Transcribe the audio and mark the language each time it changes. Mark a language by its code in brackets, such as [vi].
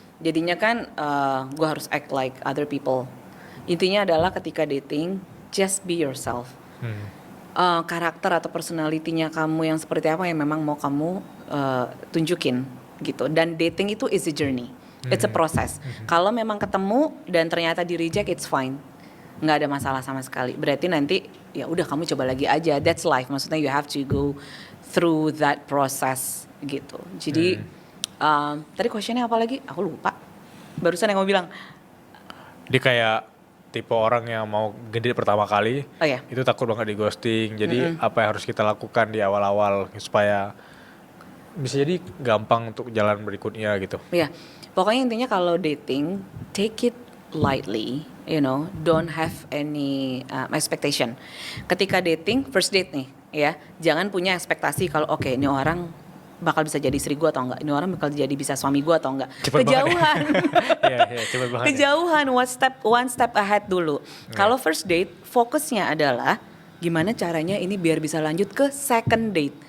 [id] Jadinya kan gue harus [en] act like other people. [id] Intinya adalah ketika dating, [en] just be yourself. [id] Karakter atau personality-nya kamu yang seperti apa yang memang mau kamu tunjukin gitu. Dan dating itu [en] is a journey, it's a process. [id] Kalau memang ketemu dan ternyata di reject, [en] it's fine, [id] nggak ada masalah sama sekali. Berarti nanti ya udah kamu coba lagi aja. [en] That's life. [id] Maksudnya [en] you have to go through that process [id] gitu. Jadi tadi questionnya apa lagi? Aku lupa. Barusan yang mau bilang. Dia kayak tipe orang yang mau ngedate pertama kali, itu takut banget di ghosting. Jadi apa yang harus kita lakukan di awal-awal supaya bisa jadi gampang untuk jalan berikutnya gitu. Iya. Pokoknya intinya kalau [en] dating, take it lightly, you know, don't have any expectation. [id] Ketika dating, first date nih, ya, jangan punya ekspektasi kalau oke, ini orang bakal bisa jadi istri gue atau enggak, ini orang bakal jadi bisa suami gue atau enggak. Cepet kejauhan. Cepet banget. Kejauhan, [en] one step ahead [id] dulu. Kalau first date, fokusnya adalah gimana caranya ini biar bisa lanjut ke second date.